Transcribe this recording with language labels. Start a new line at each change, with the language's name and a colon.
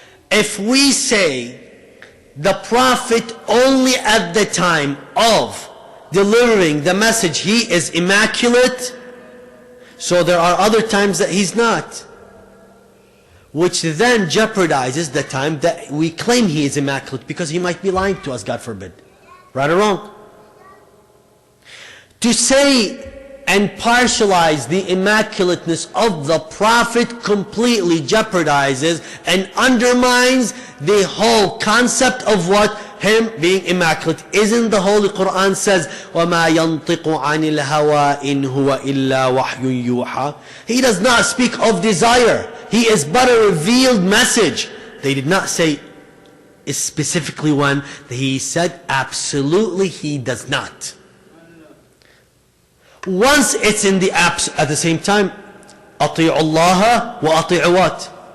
English: If we say the Prophet only at the time of delivering the message he is immaculate, so there are other times that he's not, which then jeopardizes the time that we claim he is immaculate, because he might be lying to us, God forbid. Right or wrong? To say and partialize the immaculateness of the Prophet completely jeopardizes and undermines the whole concept of what? Him being immaculate. Isn't the Holy Quran says,
Arabic: وَمَا يَنطِقُ عَنِ الْهَوَىٰ إِنْ هُوَ إِلَّا وَحْيٌ يُوحَىٰ.
English: He does not speak of desire. He is but a revealed message. They did not say specifically when. He said absolutely he does not. Once it's in the at the same time,
Arabic: أطيعوا الله وأطيعوا
English: what?